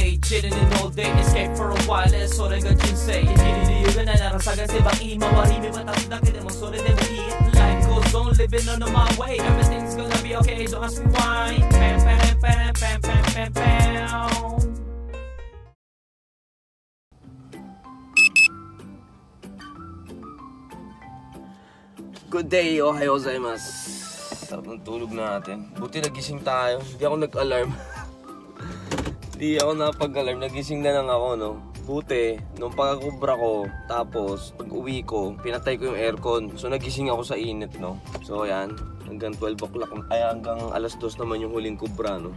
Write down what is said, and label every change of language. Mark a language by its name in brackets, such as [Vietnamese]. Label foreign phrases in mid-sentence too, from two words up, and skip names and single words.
[English] sitting in all day, escape for a while, [Japanese] それが人生。生きる理由がないなら探せば今は意味は立つだけでもそれでもいい。 [English] Life goes on, living on my way, everything's gonna be okay, don't ask me why. Pam pam pam pam pam pam pam. Good day, [Japanese] おはようございます. [Filipino] Sarap ng tulog natin. Buti nagising tayo. Hindi ako nag-alarm. Hindi ako napag-alarm. Nagising na lang ako, no? Buti, nung pagkakubra ko, tapos pag uwi ko, pinatay ko yung aircon. So nagising ako sa init, no? So ayan, hanggang 12 o'clock, ay hanggang alas 2 naman yung huling kubra, no?